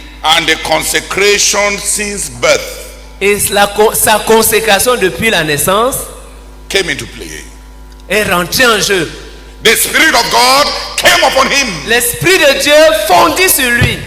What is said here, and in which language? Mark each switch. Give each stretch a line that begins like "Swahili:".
English: and the consecration since birth
French: et sa consécration depuis la naissance
English: came into play.
French: est rentrée en jeu.
English: The Spirit of God came upon him
French: L'Esprit de Dieu fondit sur lui,